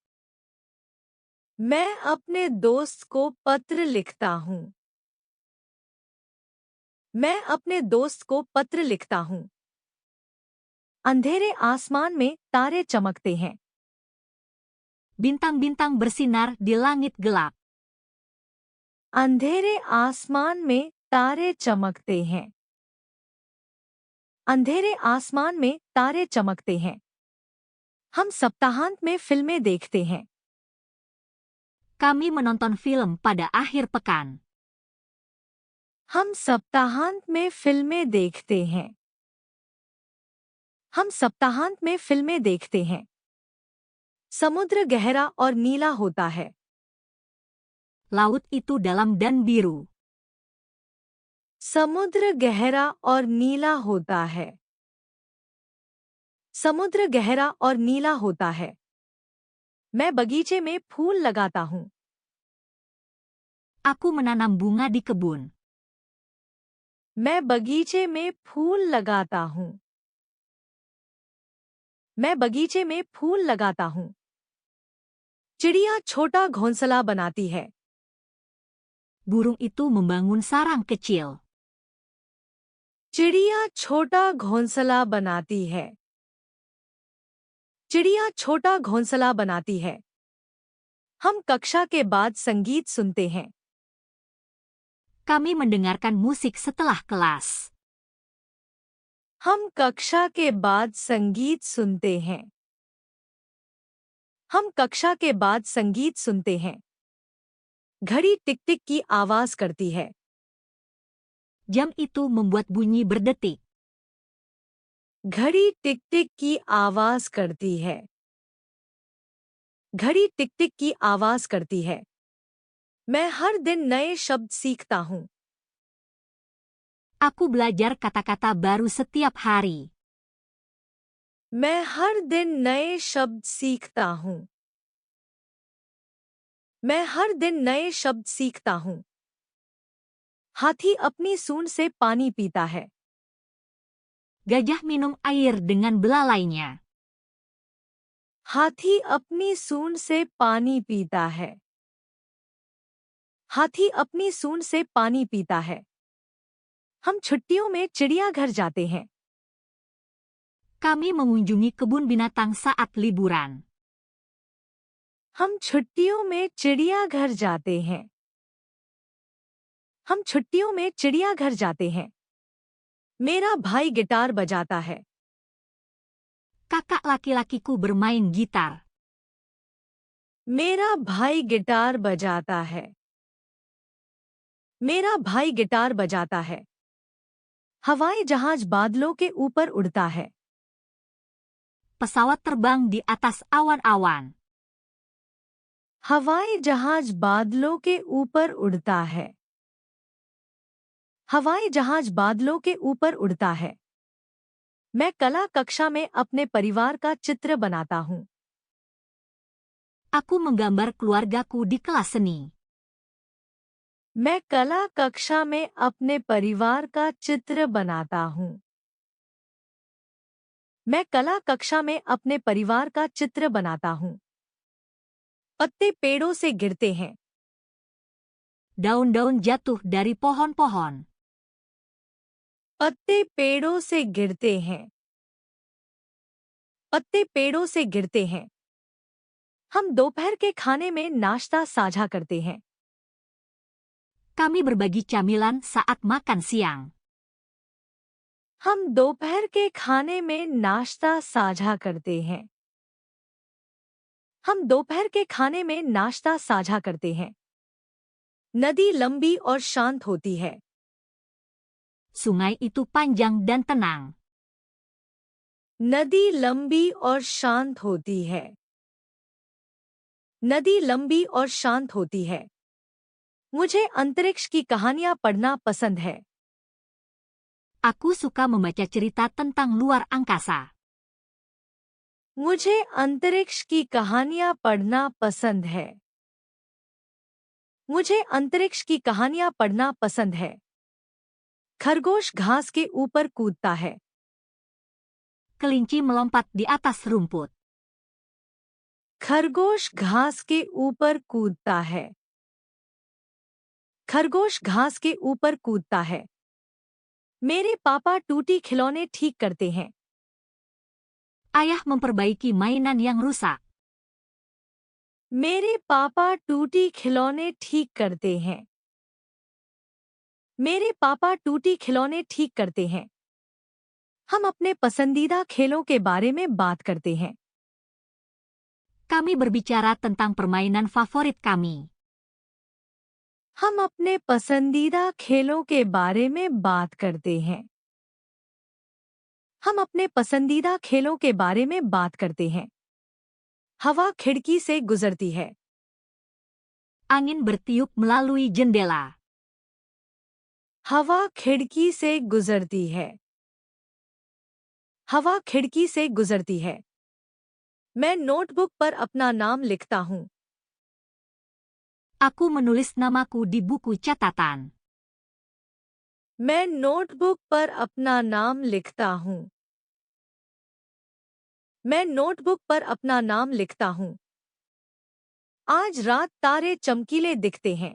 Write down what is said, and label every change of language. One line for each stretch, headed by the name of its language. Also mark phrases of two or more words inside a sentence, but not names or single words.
Hindi: मैं अपने दोस्त को पत्र लिखता हूँ। मैं अपने दोस्त को पत्र लिखता हूँ। अंधेरे आसमान में तारे चमकते हैं।
Indonesian: Bintang-bintang bersinar di langit gelap.
Hindi: अंधेरे आसमान में तारे चमकते हैं। अंधेरे आसमान में तारे चमकते हैं। हम सप्ताहांत में फिल्में देखते हैं।
Indonesian: Kami menonton film pada akhir pekan.
Hindi: हम सप्ताहांत में फिल्में देखते हैं। हम सप्ताहांत में फिल्में देखते हैं। समुद्र गहरा और नीला होता है।
Indonesian: Laut itu dalam dan biru.
Hindi: समुद्र गहरा और नीला होता है। समुद्र गहरा और नीला होता है। मैं बगीचे में फूल लगाता हूँ।
Indonesian: Aku menanam bunga di kebun.
Hindi: मैं बगीचे में फूल लगाता हूँ। मैं बगीचे में फूल लगाता हूँ। चिड़िया छोटा घोंसला बनाती है।
Indonesian: Burung itu membangun sarang kecil.
Hindi: चिड़िया छोटा घोंसला बनाती है। चिड़िया छोटा घोंसला बनाती है। हम कक्षा के बाद संगीत सुनते हैं।
Indonesian: Kami mendengarkan musik setelah kelas.
Hindi: हम कक्षा के बाद संगीत सुनते हैं। हम कक्षा के बाद संगीत सुनते हैं। घड़ी टिक टिक की आवाज करती है।
Indonesian: Jam itu membuat bunyi berdetik.
Hindi: घड़ी टिक टिक की आवाज करती है। घड़ी टिक टिक की आवाज करती है। मैं हर दिन नए शब्द सीखता हूँ।
Indonesian: Aku belajar kata-kata baru setiap hari.
Hindi: मैं हर दिन नए शब्द सीखता हूँ। मैं हर दिन नए शब्द सीखता हूँ। हाथी अपनी सूंड से पानी पीता है।
Indonesian: Gajah minum air dengan belalainya.
Hindi: हाथी अपनी सूंड से पानी पीता है। हाथी अपनी सूंड से पानी पीता है। हम छुट्टियों में चिड़ियाघर जाते हैं।
Indonesian: Kami mengunjungi kebun binatang saat liburan.
Hindi: हम छुट्टियों में चिड़ियाघर जाते हैं। हम छुट्टियों में चिड़ियाघर जाते हैं। मेरा भाई गिटार बजाता है।
Indonesian: Kakak laki-lakiku bermain gitar.
Hindi: मेरा भाई गिटार बजाता है। मेरा भाई गिटार बजाता है। हवाई जहाज बादलों के ऊपर उड़ता है।
Indonesian: Pesawat terbang di atas awan-awan.
Hindi: हवाई जहाज बादलों के ऊपर उड़ता है। हवाई जहाज बादलों के ऊपर उड़ता है। मैं कला कक्षा में अपने परिवार का चित्र बनाता हूँ।
Indonesian: Aku menggambar keluargaku di kelas seni.
Hindi: मैं कला कक्षा में अपने परिवार का चित्र बनाता हूँ। मैं कला कक्षा में अपने परिवार का चित्र बनाता हूँ। पत्ते पेड़ों से गिरते हैं।
Indonesian: Daun-daun jatuh dari pohon-pohon.
Hindi: पत्ते पेड़ों से गिरते हैं। पत्ते पेड़ों से गिरते हैं। हम दोपहर के खाने में नाश्ता साझा करते हैं।
Indonesian: Kami berbagi camilan saat makan siang.
Hindi: हम दोपहर के खाने में नाश्ता साझा करते हैं। हम दोपहर के खाने में नाश्ता साझा करते हैं। नदी लंबी और शांत होती है।
Indonesian: Sungai itu panjang dan tenang.
Hindi: नदी लंबी और शांत होती है। नदी लंबी और शांत होती है। मुझे अंतरिक्ष की कहानियां पढ़ना पसंद है।
Indonesian: Aku suka membaca cerita tentang luar angkasa.
Hindi: मुझे अंतरिक्ष की कहानियां पढ़ना पसंद है। मुझे अंतरिक्ष की कहानियां पढ़ना पसंद है। खरगोश घास के ऊपर कूदता है।
Indonesian: Kelinci melompat di atas rumput.
Hindi: खरगोश घास के ऊपर कूदता है। खरगोश घास के ऊपर कूदता है। मेरे पापा टूटी खिलौने ठीक करते हैं।
Indonesian: Ayah memperbaiki mainan yang rusak.
Hindi: मेरे पापा टूटी खिलौने ठीक करते हैं। मेरे पापा टूटी खिलौने ठीक करते हैं। हम अपने पसंदीदा खेलों के बारे में बात करते हैं.
Indonesian: Kami berbicara tentang permainan favorit kami.
Hindi: हम अपने पसंदीदा खेलों के बारे में बात करते हैं. हम अपने पसंदीदा खेलों के बारे में बात करते हैं. हवा खिड़की से गुजरती है.
Indonesian: Angin bertiup melalui jendela.
Hindi: हवा खिड़की से गुजरती है. हवा खिड़की से गुजरती है. मैं नोटबुक पर अपना नाम लिखता हूँ.
Indonesian: Aku menulis namaku di buku catatan.
Hindi: मैं नोटबुक पर अपना नाम लिखता हूँ. मैं नोटबुक पर अपना नाम लिखता हूँ. आज रात तारे चमकीले दिखते हैं.